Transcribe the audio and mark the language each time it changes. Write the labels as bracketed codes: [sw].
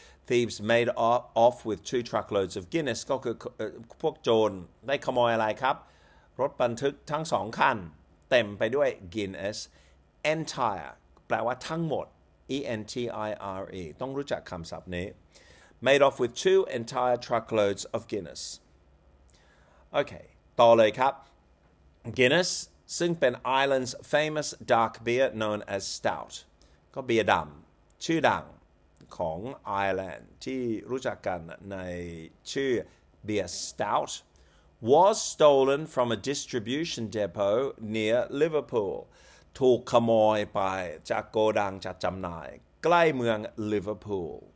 [en] Thieves made off with two truckloads of Guinness, [th] ก็คือพวกโจรได้ขโมยอะไรครับ? รถบรรทุกทั้งสองคันเต็มไปด้วย Guinness, entire, แปลว่าทั้งหมด, E-N-T-I-R-E, ต้องรู้จักคำศัพท์นี้. [en] Made off with two entire truckloads of Guinness. [th] Okay, ต่อเลยครับ.Guinness,ซึ่งเป็น [en] Ireland's famous dark beer known as Stout [th] ก็เบียร์ดำชื่อดังของ Ireland ที่รู้จักกันในชื่อเบียร์ Stout [en] was stolen from a distribution depot near Liverpool [th] ถูกขโมยไปจากโกดังจัดจำหน่ายใกล้เมือง Liverpool